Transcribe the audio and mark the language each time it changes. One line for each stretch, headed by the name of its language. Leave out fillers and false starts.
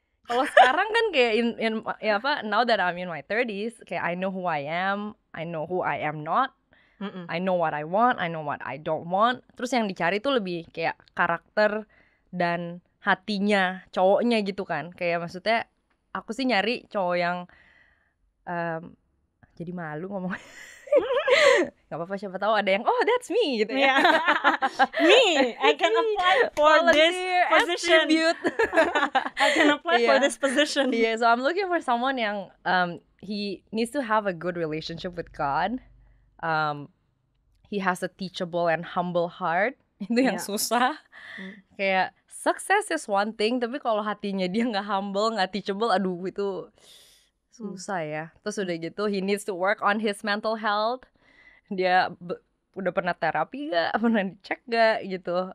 Indonesian: Kalau sekarang kan kayak
English: now that I'm in my 30s, kayak I know who I am, I know who I am not. I know what I want, I know what I don't want.
Indonesian: Terus yang dicari tuh lebih kayak karakter dan hatinya cowoknya gitu kan. Kayak maksudnya aku sih nyari cowok yang jadi malu ngomong. Gak apa-apa, siapa tahu ada yang
English: that's me
Indonesian: gitu ya.
English: Me, I can apply for this position. I can apply for this position. Yeah, so I'm looking for someone yang he needs to have a good relationship with God. He has a teachable and humble heart.
Indonesian: Itu yang susah. Kayak
English: success is one thing,
Indonesian: tapi kalau hatinya dia nggak humble, nggak teachable, aduh itu susah ya. Terus udah gitu
English: he needs to work on his mental health.
Indonesian: Dia udah pernah terapi gak, pernah dicek gak gitu.